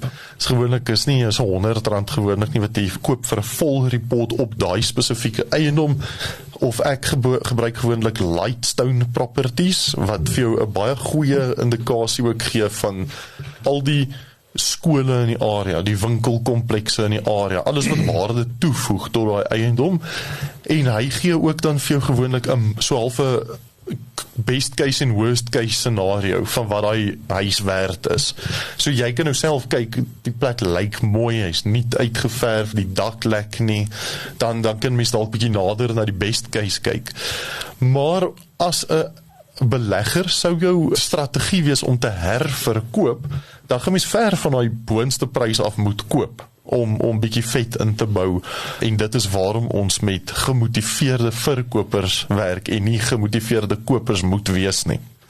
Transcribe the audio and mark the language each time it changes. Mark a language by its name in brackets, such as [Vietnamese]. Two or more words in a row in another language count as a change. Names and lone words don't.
[Afrikaans] Is gewoonlik is nie so R100 gewoonlik nie wat jy koop vir 'n vol report op daai spesifieke eiendom, of ek gebruik gewoonlik Lightstone Properties wat vir jou 'n baie goeie indikasie ook gee van al die skole in die area, die winkelkomplekse in die area, alles wat waarde toevoeg tot daai eiendom, en hy gee ook dan vir jou gewoonlik so half 'n [English] best case [Afrikaans] en [English] worst case scenario [Afrikaans] van wat daai huis werd is. So jy kan nou self kyk, die plek lyk mooi, hy's nie uitgeverf, die dak lek nie, dan kan mens dalk bietjie nader na die [English] best case [Afrikaans] kyk. Maar as 'n belegger sou jou strategie wees om te herverkoop, dan gaan mens ver van daai boonste prys af moet koop om bietjie vet in te bou, en dit is waarom ons met gemotiveerde verkopers werk en nie gemotiveerde kopers moet wees nie.